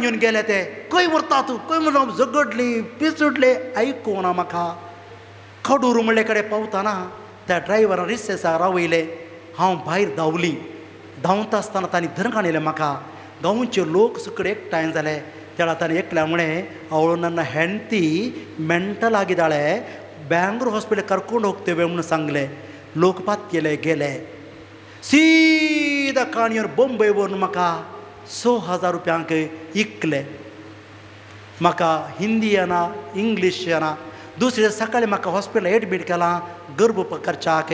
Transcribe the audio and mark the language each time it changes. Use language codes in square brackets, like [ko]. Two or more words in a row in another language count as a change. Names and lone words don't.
[kok] येवन गेले ते खंय व्हरता तूं खंय म्हणून झगडली पिसुडले आयकूना म्हाका खडूर म्हणले कडेन पावतना त्या ड्रायव्हरान रिसेसाक रावयले हांव भायर धांवली धांवता आसतना तांणी धरकाण येयलें म्हाका गांवचे लोक सुकडे एकठांय जाले त्या ताणें एकल्या म्हणे आवळो [kn] ನನ್ನ ಹೆಂಡತಿ ಮೆಂಟಲ್ ಆಗಿದ್ದಾಳೆ ಬ್ಯಾಂಗ್ಳೂರ್ ಹಾಸ್ಪಿಟಲ್ ಕರ್ಕೊಂಡು ಹೋಗ್ತೇವೆ [kok] म्हणून सांगले लोक पातयेले गेले सीदा काणयोर बॉम्बे व्हरून म्हाका 6,000 रुपयांक इकले म्हाका हिंदी येना इंग्लीश येना दुसरे सकाळी म्हाका हॉस्पिटल एडमीट केलां गर्भ करच्याक